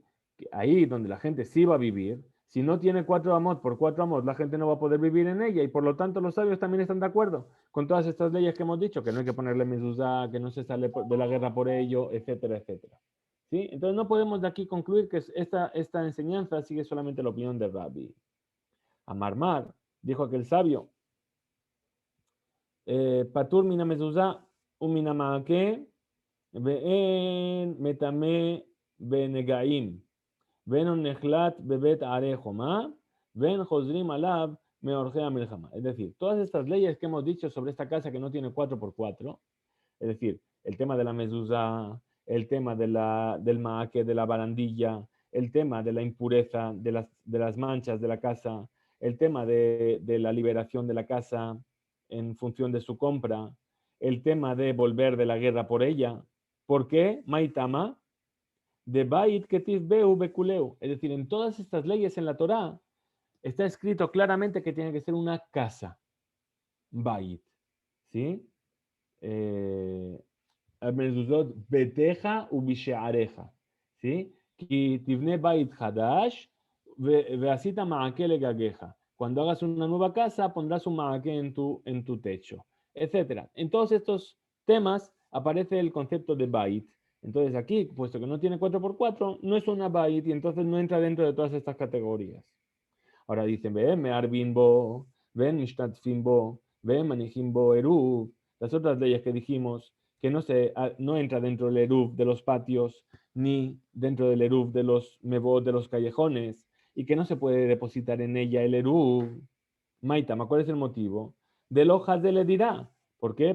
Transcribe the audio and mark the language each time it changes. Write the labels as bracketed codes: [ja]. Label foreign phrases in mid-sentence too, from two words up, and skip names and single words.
[es] Ahí donde la gente sí va a vivir, si no tiene 4 amot por 4 amot, la gente no va a poder vivir en ella y por lo tanto los sabios también están de acuerdo con todas estas leyes que hemos dicho, que no hay que ponerle mezuzá, que no se sale de la guerra por ello, etcétera, etcétera. ¿Sí? Entonces no podemos de aquí concluir que esta enseñanza sigue solamente la opinión de Rabbi. [he] Amarmar [es] dijo aquel sabio, [he] פטור מן המזוזה ומן המעקה ואין מטמא בנגעים. ואין נחלטת בבתי ערי חומה ואין חוזרים עליה מעורכי המלחמה. [es] Es decir, todas estas leyes que hemos dicho sobre esta casa que no tiene 4x4, es decir, el tema de la mezuzá, el tema del maaque, de la barandilla, el tema de la impureza, de las manchas de la casa, el tema de la liberación de la casa en función de su compra, el tema de volver de la guerra por ella. ¿Por qué? [arc] מאי טעמא דבית כתיב ביה בכולהו. [es] Es decir, en todas estas leyes en la Torá está escrito claramente que tiene que ser una casa. Bait. ¿Sí? [he] מזוזות ביתך ובשעריך. [es] ¿Sí? [he] כי תבנה בית חדש ועשית מעקה לגגך. [es] Cuando hagas una nueva casa, pondrás un maake en tu techo, etcétera. En todos estos temas aparece el concepto de bait. Entonces aquí, puesto que no tiene 4x4, no es una bait y entonces no entra dentro de todas estas categorías. Ahora dicen, [he] ואין מערבין בו ואין משתתפין בו ואין מניחין בו עירוב. [es] Las otras leyes que dijimos, que no entra dentro del eruv de los patios, ni dentro del eruv de los mebot de los callejones, y que no se puede depositar en ella el eruv. Maitama, ¿cuál es el motivo? Del hojas de le dirá. ¿Por qué?